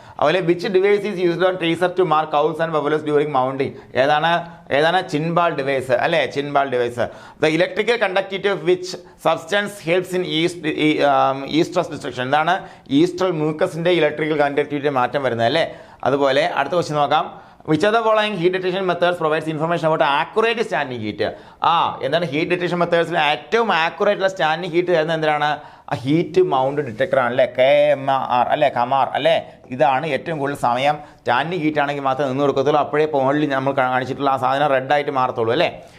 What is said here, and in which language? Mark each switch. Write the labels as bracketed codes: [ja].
[en] അതുപോലെ which device is used on teaser to mark cows and buffaloes during mounting? [ml] ഏതാണ് ചിൻബാൾ device അല്ലേ, [en] Chin ball device. The electrical conductivity of which substance helps in oestrus detection? [ml] എന്താണ് ഈസ്ട്രൽ മ്യൂക്കസിന്റെ electrical conductivity മാറ്റം വരുന്നത് അല്ലേ. അതുപോലെ അടുത്ത ക്വസ്റ്റ്യൻ നോക്കാം. [en] Which of the following heat detection methods provides information about accurate standing heat? [ml] എന്താണ് ഹീറ്റ് ഡിറ്റക്ഷൻ മെത്തേഡ്സിൽ ഏറ്റവും ആക്യുറേറ്റ് ഉള്ള സ്റ്റാൻഡിങ് ഹീറ്റ് തരുന്നത് എന്തിനാണ്? ഹീറ്റ് മൗണ്ട് ഡിറ്റക്ടർ ആണല്ലേ, KMR അല്ലേ, കമാർ അല്ലേ. ഇതാണ് ഏറ്റവും കൂടുതൽ സമയം സ്റ്റാൻഡിങ് ഹീറ്റ് ആണെങ്കിൽ മാത്രമേ നിന്ന് കൊടുക്കത്തുള്ളൂ, അപ്പോഴേ പോളിൽ നമ്മൾ കാണിച്ചിട്ടുള്ള ആ സാധനം റെഡ് ആയിട്ട് മാറത്തുള്ളൂ അല്ലേ.